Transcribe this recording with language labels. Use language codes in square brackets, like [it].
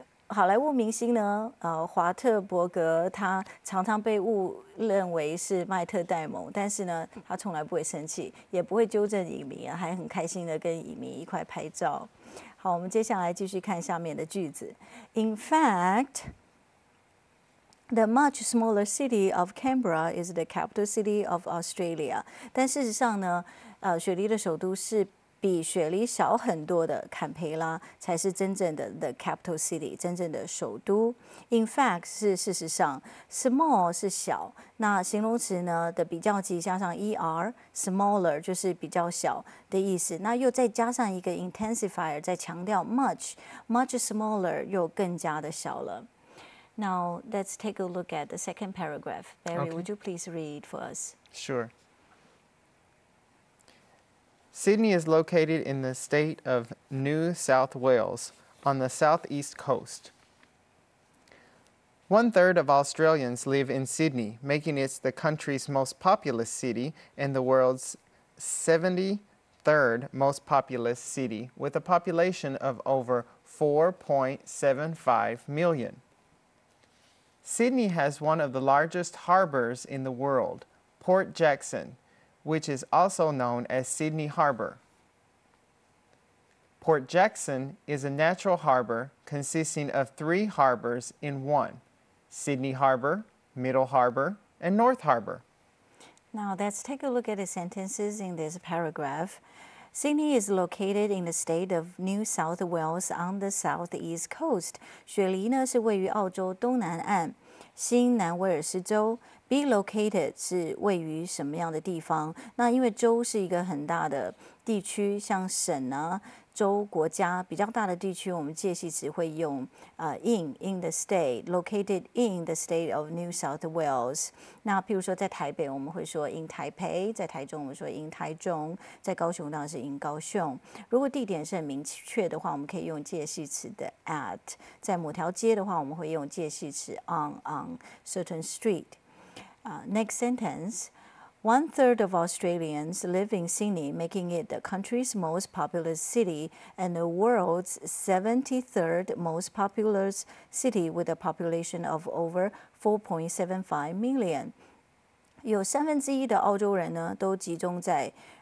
[zh] 好莱坞明星呢，华特伯格他常常被误认为是麦特戴蒙，但是呢，他从来不会生气，也不会纠正影迷啊，还很开心的跟影迷一块拍照。好，我们接下来继续看下面的句子。 [en] In fact, the much smaller city of Canberra is the capital city of Australia. [zh] 但事实上呢，雪梨的首都是比雪梨小很多的坎培拉才是真正的 [en] the capital city， [zh] 真正的首都。 In fact 是事实上 ，small 是小，那形容词呢的比较级加上 er，smaller 就是比较小的意思。那又再加上一个 intensifier， 再强调 [en] much smaller [zh] 又更加的小了。 [en] Now let's take a look at the second paragraph. Barry, would you please read for us? Sure. Sydney is located in the state of New South Wales on the southeast coast. 1/3 of Australians live in Sydney, making it the country's most populous city and the world's 73rd most populous city, with a population of over 4.75 million. Sydney has one of the largest harbors in the world, Port Jackson, which is also known as Sydney Harbour. Port Jackson is a natural harbor consisting of 3 harbors in one: Sydney Harbour, Middle Harbour, and North Harbour. Now let's take a look at the sentences in this paragraph. Sydney is located in the state of New South Wales on the southeast coast. [zh] 雪梨呢是位于澳洲东南岸，新南威尔士州。 Be located 是位于什么样的地方？那因为州是一个很大的地区，像省啊、州、国家比较大的地区，我们介系词会用 [en] in the state, located in the state of New South Wales。 [zh] 那譬如说在台北，我们会说 in 台北；在台中，我们说 in 台中；在高雄当然是 in 高雄。如果地点是很明确的话，我们可以用介系词的 at；在某条街的话，我们会用介系词 [en] on certain street。 Next sentence. 1/3 of Australians live in Sydney, making it the country's most populous city and the world's 73rd most populous city with a population of over 4.75 million. [zh] 有1/3的澳洲人呢，都集中在